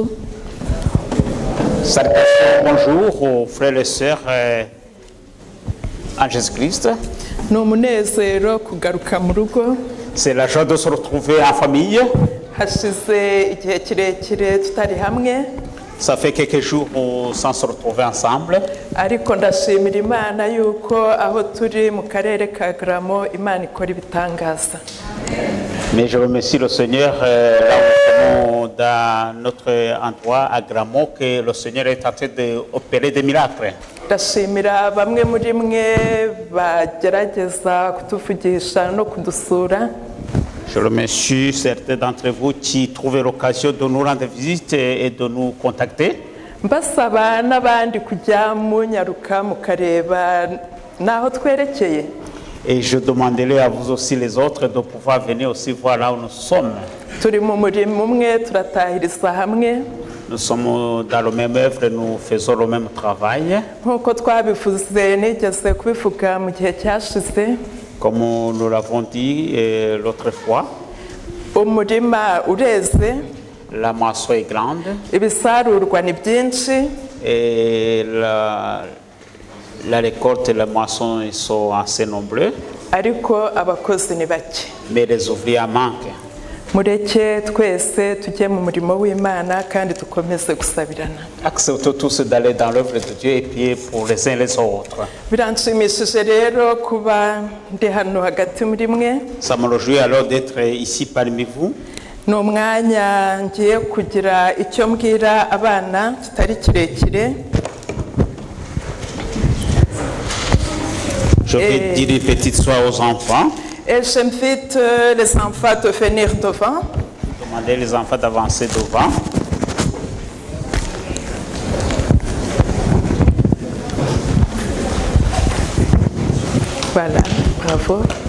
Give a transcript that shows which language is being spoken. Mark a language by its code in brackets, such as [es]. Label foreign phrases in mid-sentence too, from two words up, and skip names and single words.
[fr] Salutations, bonjour aux frères et sœurs en Jésus-Christ. [rw] Ni umunezero kugaruka mu rugo. [fr] C'est la joie de se retrouver en famille. [rw] Hashize igihe kirekire tutari hamwe. [fr] Ça fait quelques jours sans se retrouver ensemble. [rw] Ariko ndashimira Imana yuko aho turi mu karere ka Gramo Imana ikora ibitangaza. [fr] Mais je remercie le Seigneur là où nous sommes dans notre endroit à Gramo que le Seigneur est en train d'opérer des miracles. [rw] Ndashimira bamwe muri mwe bagerageza kutuvugisha no kudusura. [fr] Je remercie certains d'entre vous qui trouvent l'occasion de nous rendre visite et de nous contacter. [rw] Mbasaba n'abandi kujya munyaruka mukareba naho twerekeye. [fr] Et je demanderai à vous aussi les autres de pouvoir venir aussi voir là où nous sommes. [rw] Turi mu murimo umwe turatahiriza hamwe. [fr] Nous sommes dans la même œuvre, nous faisons le même travail. [rw] Nkuko twabivuze nigeze kubivuga mu gihe cyashize. [fr] Comme nous l'avons dit l'autre fois, [rw] umurima ureze, [fr] la moisson est grande [rw] ibisarurwa ni byinshi, [fr] et la récolte et la moisson ils sont assez nombreux, [rw] ariko abakozi ni bake. [fr] Mais les ouvriers manquent. [rw] Mureke twese tujye mu murimo w'Imana kandi dukomeze gusabirana. [fr] Acceptons tous d'aller dans l'œuvre de Dieu et prier pour les uns les autres. [rw] Biranshimishije rero kuba ndi hano hagati muri mwe. [fr] Ça me réjouit alors d'être ici parmi vous. [rw] Ni umwanya ngiye kugira icyo mbwira abana kitari kirekire. [fr] Je vais dire une petite soirée aux enfants. Et j'invite les enfants de venir devant. Demandez les enfants d'avancer devant. Voilà, bravo.